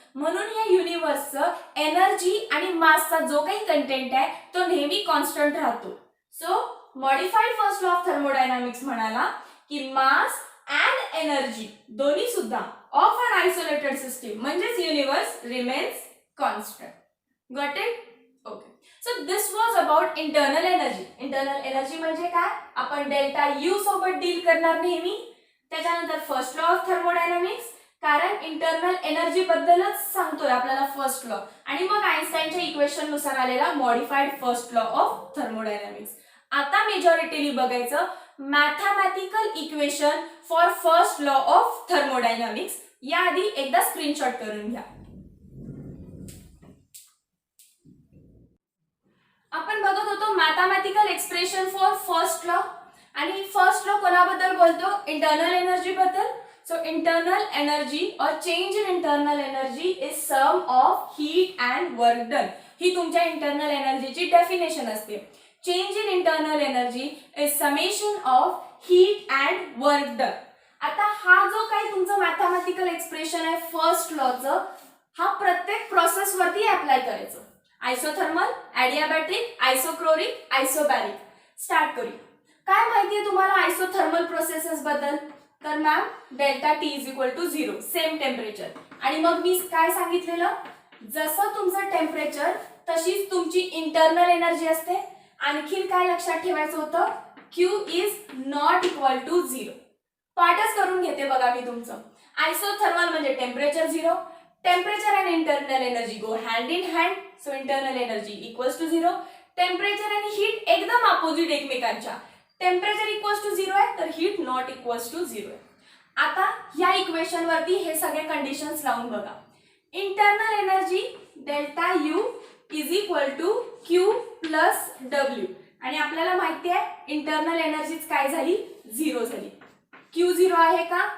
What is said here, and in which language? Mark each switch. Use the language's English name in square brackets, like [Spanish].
[Marathi] म्हणून या युनिवर्सचं एनर्जी आणि मासचा जो काही कंटेंट आहे तो नेहमी कॉन्स्टंट राहतो. [English] so modified first law of thermodynamics [Marathi] म्हणाला की [English] mass and energy [Marathi] दोन्ही सुद्धा [English] of an isolated system [Marathi] म्हणजेच [English] Universe remains constant. Got it? Okay. So this was about internal energy. [Marathi] Internal energy म्हणजे काय? आपण डेल्टा यू सोबत डील करणार नेहमी. त्याच्यानंतर फर्स्ट लॉ ऑफ थर्मोडायनामिक्स, कारण इंटरनल एनर्जी बद्दलच सांगतोय आपल्याला फर्स्ट लॉ, आणि मग आइन्स्टाईनच्या इक्वेशन नुसार आलेला modified first law of thermodynamics. आता मेजॉरिटीली बघायचं [English] Mathematical equation for first law of thermodynamics. [Marathi] याआधी एकदा स्क्रीनशॉट करून घ्या. आपण बघत होतो mathematical expression for first law, आणि फर्स्ट लॉ कोणाबद्दल बोलतो? इंटरनल एनर्जी बद्दल. [English] so internal energy [Hindi] और [English] Change in internal energy is sum of heat and work done. [Marathi] ही तुमच्या इंटरनल एनर्जीची डेफिनेशन असते. [English] Change in internal energy is summation of heat and work done. [Marathi] आता हा जो काही तुमचं मॅथमॅटिकल एक्सप्रेशन आहे फर्स्ट लॉचं, हा प्रत्येक प्रोसेस वरती अप्लाय करायचं. [English] Isothermal, adiabatic, isochoric, isobaric. [Marathi] स्टार्ट करूया. काय माहितीये तुम्हाला [English] Isothermal processes बद्दल? तर ma'am delta T is equal to 0, same temperature. [Marathi] आणि मग मी काय सांगितलेलं? जसं तुमचं टेम्परेचर तशीच तुमची इंटरनल एनर्जी असते. आणखीन काय लक्षात ठेवायचं होतं? [English] Q is not equal to 0. [Marathi] पाठच करून घेते बघा मी तुमचं. [English] Isothermal म्हणजे temperature 0, temperature and internal energy go hand in hand. So internal energy equals to 0. Temperature आणि heat [Marathi] एकदम अपोजिट एकमेकांच्या. [English] Temperature equals to 0 आहे तर heat not equals to 0 आहे. [Marathi] आता या इक्वेशन वरती हे सगळे कंडिशन्स लावून बघा. [English] internal energy delta U is equal to Q plus W, [Marathi] आणि आपल्याला माहिती आहे इंटरनल एनर्जीच काय झाली? 0 झाली. क्यू 0 आहे का?